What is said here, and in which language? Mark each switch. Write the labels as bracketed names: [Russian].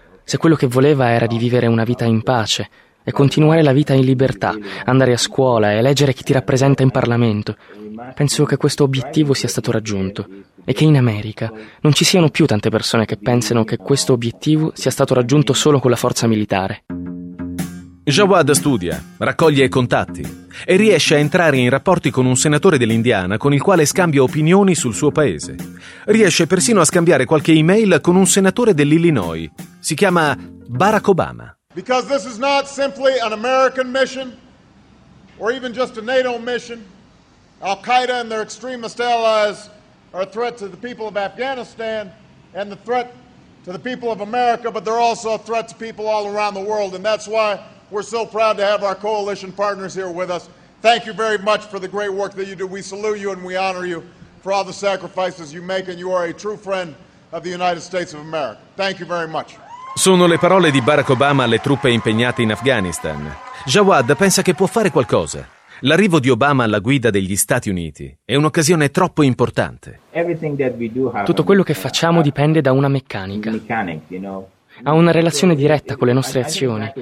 [Italian] Se quello che voleva era di vivere una vita in pace e continuare la vita in libertà, andare a scuola e eleggere chi ti rappresenta in Parlamento, penso che questo obiettivo sia stato raggiunto e che in America non ci siano più tante persone che pensano che questo obiettivo sia stato raggiunto solo con la forza militare. Jawad studia, raccoglie contatti e riesce a entrare in rapporti con un senatore dell'Indiana con il quale scambia opinioni sul suo paese. Riesce persino a scambiare qualche email con un senatore dell'Illinois. Si chiama Barack Obama. [English] Because this is not simply an American mission or even just a NATO mission. Al-Qaeda and their extremist allies are a threat to the people of Afghanistan and the threat to the people of America, but they're also a threat to people all around the world, and that's why we're so proud to have our coalition partners here with us. Thank you very much for the great work that you do. We salute you and we honor you for all the sacrifices you make, and you are a true friend of the United States of America. Thank you very much. [Italian] Sono le parole di Barack Obama alle truppe impegnate in Afghanistan. Jawad pensa che può fare qualcosa. L'arrivo di Obama alla guida degli Stati Uniti è un'occasione troppo importante. Tutto quello che facciamo dipende da una meccanica. Ha una relazione diretta con le nostre azioni.